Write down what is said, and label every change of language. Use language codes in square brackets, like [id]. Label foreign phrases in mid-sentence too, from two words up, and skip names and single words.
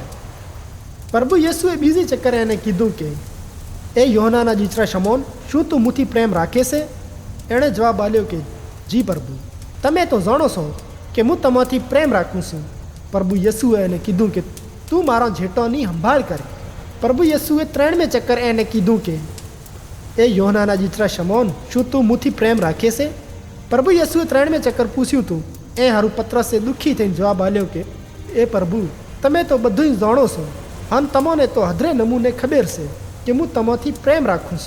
[gu] પ્રભુ યેસુએ બીજી ચક્કર એને કીધું કે એ યોહનાના જીચરા શમોન શૂ તૂ મુથી પ્રેમ રાખે છે? એણે જવાબ આલ્યો કે જી પ્રભુ તમે તો જાણો છો કે હૂં તમોથી પ્રેમ રાખું છું। પ્રભુ યેસુએ એને કીધું કે તૂ મારો ઝેટોની સંભાળ કર। પ્રભુ યેસુએ 3મે ચક્કર એને કીધું કે એ યોહનાના જીચરા શમોન શૂ તૂ મુથી પ્રેમ રાખે છે? પ્રભુ યેસુએ 3મે ચક્કર પૂછ્યું તૂ એ હારૂ પત્રસે દુખી થઈને જવાબ આલ્યો કે એ પ્રભુ તમે તો બધુંય જાણો છો અન તમોને તો હદરે નમૂને ખબર છે કે હૂં તમોથી પ્રેમ રાખું છું।